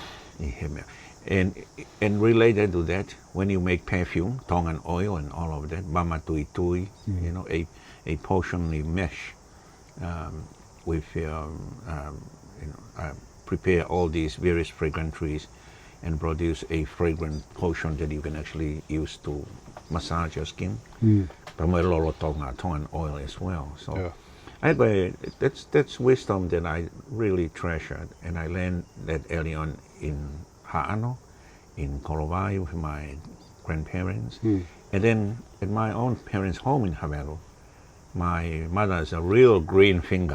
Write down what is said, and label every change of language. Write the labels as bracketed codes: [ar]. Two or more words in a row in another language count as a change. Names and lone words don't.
[en] And related to that, when you make perfume, Tongan oil and all of that, Mama Tu'itahi, a potion you mesh with prepare all these various fragrant trees and produce a fragrant potion that you can actually use to massage your skin. But moʻengālō Tongan oil as well. So Yeah. that's wisdom that I really treasured, and I learned that early on in Ha'ano, in Kolowai with my grandparents, and then at my own parents' home in Havelo. My mother is a real green finger.